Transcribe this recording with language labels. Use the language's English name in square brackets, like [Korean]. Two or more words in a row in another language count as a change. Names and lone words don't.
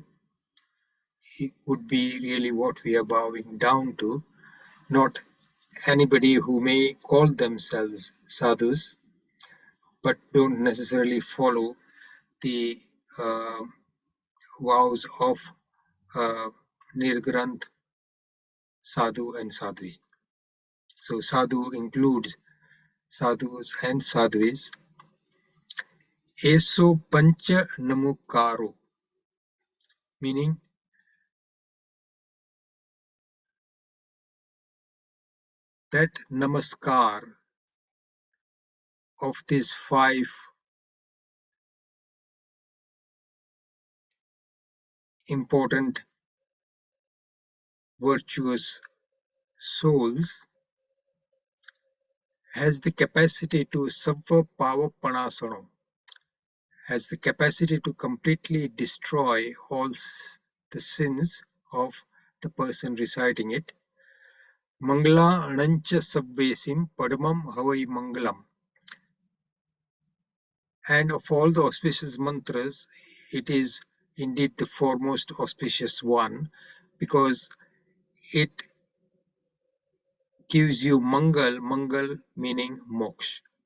[English] It would be really what we are bowing down to, not anybody who may call themselves sadhus, but don't necessarily follow the vows of Nirgranth sadhu and sadhvi. So sadhu includes sadhus and sadhvis. [Prakrit languages] एसो पंच नमुक्कारो. [English] meaning that namaskar of these 5 important virtuous souls has the capacity to [Prakrit languages] सव्व पावप्पणासणो, [English] has the capacity to completely destroy all the sins of the person reciting it. [Prakrit languages] मंगलाणं च सव्वेसिं पढमं हवइ मंगलं. [English] And of all the auspicious mantras, it is indeed the foremost auspicious one, because it gives you mangal meaning moksha.